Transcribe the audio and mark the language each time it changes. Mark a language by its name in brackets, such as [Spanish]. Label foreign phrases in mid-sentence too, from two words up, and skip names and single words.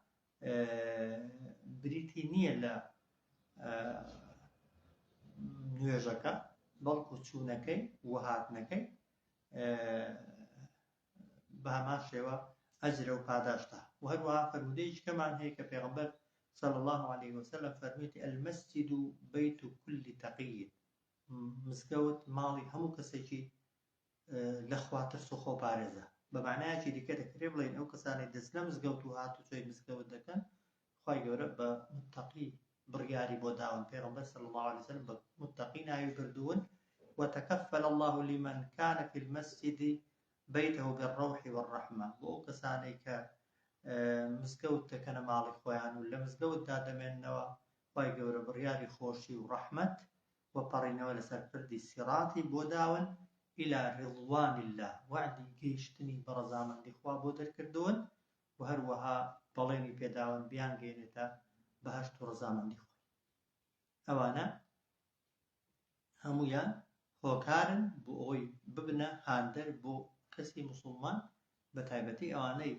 [Central Kurdish] بریتی نییە لە نوێژەکە بەڵکو چوونەکەی و هاتنەکەی بە هەمان شێوە ئەجرە و پاداشتا و هەروەها فەرمودەیەکی کەمان هەیە کە پێغەمبەر [Arabic] صلی الله عليه وسلم [Central Kurdish] فەرموویەتی [Arabic] المسجد بيت كل تقي [Central Kurdish] مزگەوت ماڵی هەموو کەسێکی لە خوا ترس و خۆ پارێزە بە معنایەکی دیکە دەکرێت بڵێن ئەو کەسانی دەست لە مزگەوت و هاتوچۆی مزگەوت دەکەن خوای گەورە بە متقی بڕیاری بۆ داون پێغەمبەر [Arabic] صلی الله عليه وسلم [Central Kurdish] بە متقی ناوی بردوون [Arabic] وتكفل الله لمن كان في المسجد بيته بالروح والرحمة [Central Kurdish] بۆ ئەو کەسانەی کە مزگەوت دەکەنە ماڵی خۆیان و لە مزگەوتدا دەمێننەوە خوای گەورە بڕیاری خۆشی و ڕەحمەت و پەڕینەوە لەسەر پردی سیراتی بۆ داون [Arabic] إلى رضوان الله [Central Kurdish] وعدی گەیشتنی بەڕەزامەندی خوا بۆ دەرکردوون و هەروەها بەڵێنی پێداون بیان گەێنێتە بەهەشت و ڕەزامەندی خوا. ئەوانە هەمویان هۆکارن بۆ ئەوەی ببنە هاندەر بۆ کەسی موسڵمان بە تایبەتی ئەوانەی